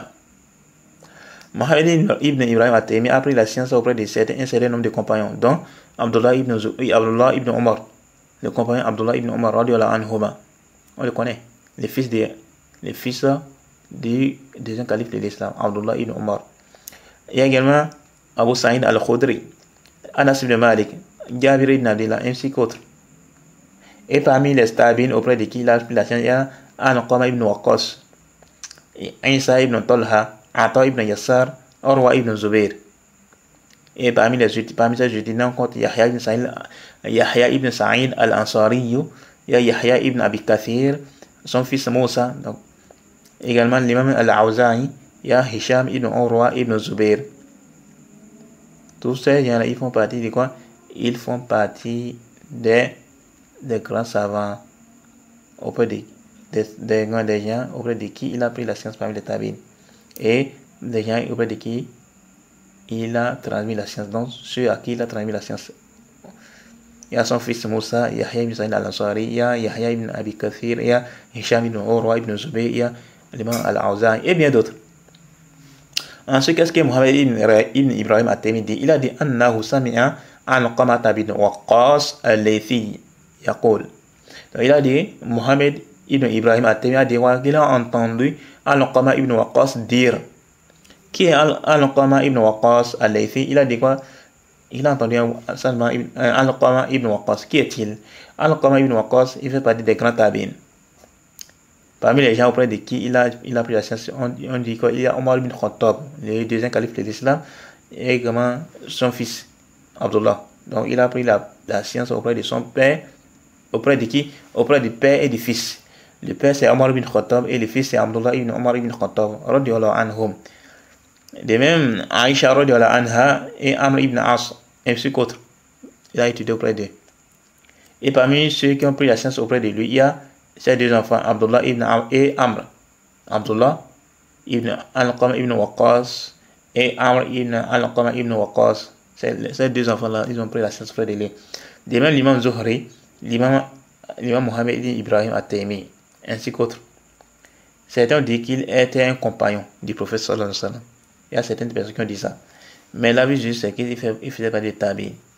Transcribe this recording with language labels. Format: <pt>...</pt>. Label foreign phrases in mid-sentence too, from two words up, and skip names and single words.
<fr>Mohammed ibn Ibrahim at-Taymi a appris la science auprès de un certain nombre de compagnons, dont Abdullah ibn Omar, le compagnon Abdullah ibn Omar</fr> <ar>رضي الله عنهما.</ar> <fr>On le connaît, le fils du deuxième calife de l'islam, Abdullah ibn Omar. Il y a également Abu Sa'id al-Khudri, Anas ibn Malik, Jabir ibn Abdullah, ainsi qu'autres. Et parmi les tabi'in auprès de qui il a appris la science, il y a Al-Qama ibn Waqqas, Isa ibn Talha, Ata ibn Yassar, Urwa ibn Zubair. Et parmi ces étudiants, on compte Yahya ibn Sa'id al-Ansari, il y a Yahya ibn Abi Kathir, son fils Moussa. Donc, également l'imam al-Awza'i, il y a Hisham ibn Urwa ibn Zubair. Tous ces gens-là, ils font partie de quoi? Ils font partie des grands savants auprès des gens auprès de qui il a pris la science parmi les tabi'in, et des gens auprès de qui il a transmis la science, donc ceux à qui il a transmis la science. Il y a son fils Moussa, Yahya ibn Sa'id al-Ansari, il y a Yahya ibn Abi Kathir, il y a Hisham ibn Urwa ibn Zubayr, il y a l'imam al-Awza'i et bien d'autres. Ensuite, qu'est-ce que Mohammed ibn Ibrahim at-Taymi dit? Il a dit</fr> <ar>أنه سمع علقمة بن وقاص الليثي يقول.</ar> <fr>Donc il a dit, Mohammed ibn Ibrahim at-Taymi a dit qu'il a entendu al-Qama ibn Waqqas dire. Qui est al-Qama ibn Waqqas al-Laythi? Il a dit quoi? Il a entendu al-Qama ibn Waqqas. Qui est-il? Al-Qama ibn Waqqas, il fait partie des grands tabi'in. Parmi les gens auprès de qui il a pris la science, on dit qu'il y a Omar ibn Khattab, le deuxième calife de l'islam, et également son fils, Abdullah. Donc il a pris la science auprès de son père. Auprès de qui? Auprès du père et du fils. Le père c'est Omar ibn Khattab et le fils c'est Abdullah ibn Omar ibn Khattab</fr> <ar>رضي الله عنهم.</ar> <fr>De même, Aïcha</fr> <ar>رضي الله عنها</ar> <fr>et Amr ibn As, ainsi qu'autres. Il a étudié auprès d'eux. Et parmi ceux qui ont pris la science auprès de lui, il y a ses deux enfants, Abdullah ibn Amr. Abdullah ibn Al-Qama ibn Waqqas et Amr ibn Al-Qama ibn Waqqas. Ces deux enfants-là, ils ont pris la science auprès de lui. De même, l'imam Zuhri, l'imam Mohammed ibn Ibrahim at-Taymi, ainsi qu'autres. Certains disent qu'il était un compagnon du prophète</fr> <ar>صلى الله عليه وسلم.</ar> <fr>Il y a certaines personnes qui ont dit ça. Mais la vie juste, c'est qu'il faisait pas des tabi'in.</fr>